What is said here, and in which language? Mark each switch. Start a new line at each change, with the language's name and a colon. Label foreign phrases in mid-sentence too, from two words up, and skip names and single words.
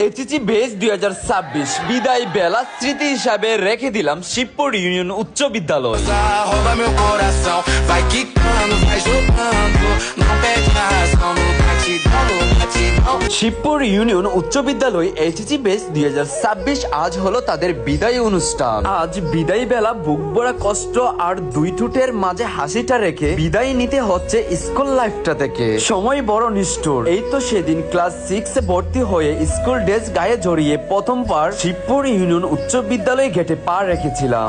Bangla: এইচএসসি বেস 2026 বিদায় বেলা স্মৃতি হিসাবে রেখে দিলাম শিবপুর ইউনিয়ন উচ্চ বিদ্যালয়।
Portuguese: Rouba meu coração, vai quicando, vai jogando, não perde a razão, no batidão, no batidão.
Bangla: শিবপুর ইউনিয়ন উচ্চ বিদ্যালয় এইচএসসি বেস 2026 আজ হলো তাদের বিদায় অনুষ্ঠান। আজ বিদায় বেলা বুক ভরা কষ্ট আর দুই ঠোঁটের মাঝে হাসিটা রেখে বিদায় নিতে হচ্ছে স্কুল লাইফটা থেকে। সময় বড় নিষ্ঠুর। এই তো সেদিন ক্লাস 6 এ ভর্তি হয়ে স্কুল ড্রেস গায়ে জড়িয়ে প্রথমবার শিবপুর ইউনিয়ন উচ্চ বিদ্যালয় গেটে পা রেখেছিলাম।